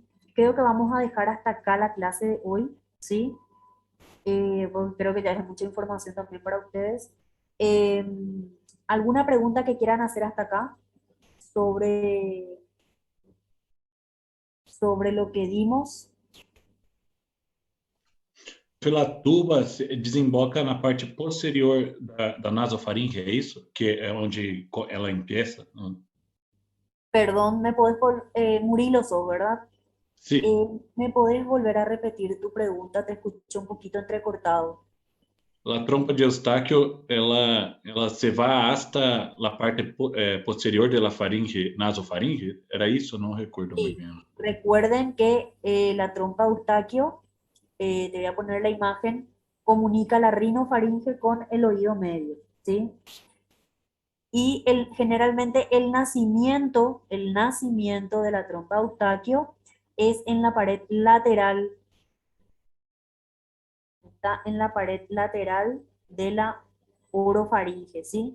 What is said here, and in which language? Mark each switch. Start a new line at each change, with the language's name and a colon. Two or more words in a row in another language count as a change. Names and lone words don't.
Spanish: Creo que vamos a dejar hasta acá la clase de hoy, ¿sí? Pues creo que ya es mucha información también para ustedes. Eh, ¿Alguna pregunta que quieran hacer hasta acá sobre, sobre lo que dimos?
Portuguese: Pela tuba, desemboca na parte posterior da nasofaringe, é isso? Que é onde ela empieza?
Spanish: Perdón, Murilo sos, ¿verdad?
Portuguese: Sim.
Spanish: ¿Me podés volver a repetir tu pregunta? Te escuché un poquito entrecortado.
Portuguese: A trompa de Eustáquio, ela se vai hasta a parte posterior da faringe, nasofaringe? Era isso? Eu não recordo muito
Spanish: Sí,
Portuguese: bem.
Spanish: recuerden que la trompa de Eustaquio, te voy a poner la imagen, comunica la rinofaringe con el oído medio, ¿sí? Y generalmente el nacimiento de la trompa de Eustaquio es en la pared lateral, está en la pared lateral de la orofaringe, ¿sí?